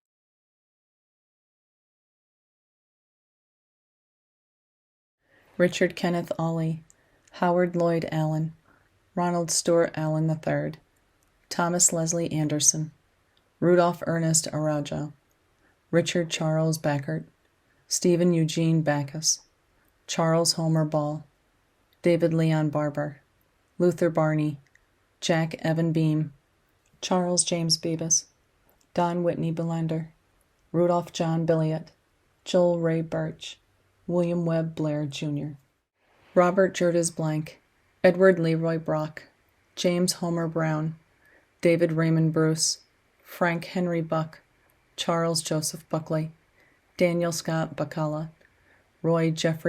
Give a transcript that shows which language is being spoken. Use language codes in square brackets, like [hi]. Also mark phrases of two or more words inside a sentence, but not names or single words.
[en] Richard Kenneth Ollie, Howard Lloyd Allen, Ronald Stewart Allen III, Thomas Leslie Anderson, Rudolph Ernest Araujo, Richard Charles Backert, Stephen Eugene Backus, Charles Homer Ball, David Leon Barber, Luther Barney, Jack Evan Beam, Charles James Beebus, Don Whitney Belander, Rudolph John Billiot, Joel Ray Birch, William Webb Blair, Jr., Robert Jurdes Blank, Edward Leroy Brock, James Homer Brown, David Raymond Bruce, Frank Henry Buck, Charles Joseph Buckley, Daniel Scott Bacala, Roy Jeffrey